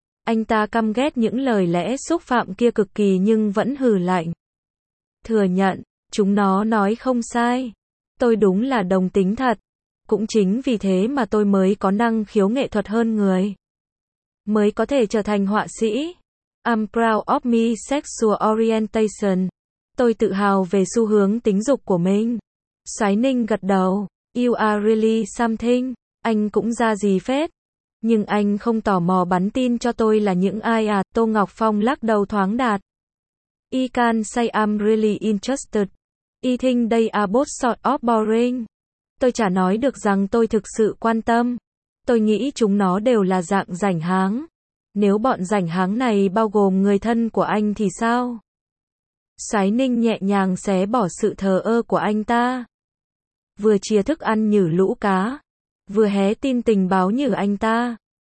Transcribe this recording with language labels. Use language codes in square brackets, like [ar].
[vi] Anh ta căm ghét những lời lẽ xúc phạm kia cực kỳ nhưng vẫn hừ lạnh. Thừa nhận, chúng nó nói không sai. Tôi đúng là đồng tính thật. Cũng chính vì thế mà tôi mới có năng khiếu nghệ thuật hơn người. Mới có thể trở thành họa sĩ. [en] I'm proud of my sexual orientation. [vi] Tôi tự hào về xu hướng tính dục của mình. Sái Ninh gật đầu. [en] You are really something. [vi] Anh cũng ra gì phết. Nhưng anh không tò mò bắn tin cho tôi là những ai à? Tô Ngọc Phong lắc đầu thoáng đạt. [en] I can say I'm really interested. I think they are both sort of boring. [vi] Tôi chả nói được rằng tôi thực sự quan tâm. Tôi nghĩ chúng nó đều là dạng rảnh háng. Nếu bọn rảnh háng này bao gồm người thân của anh thì sao? Sái Ninh nhẹ nhàng xé bỏ sự thờ ơ của anh ta. Vừa chia thức ăn nhử lũ cá. Vừa hé tin tình báo nhử anh ta.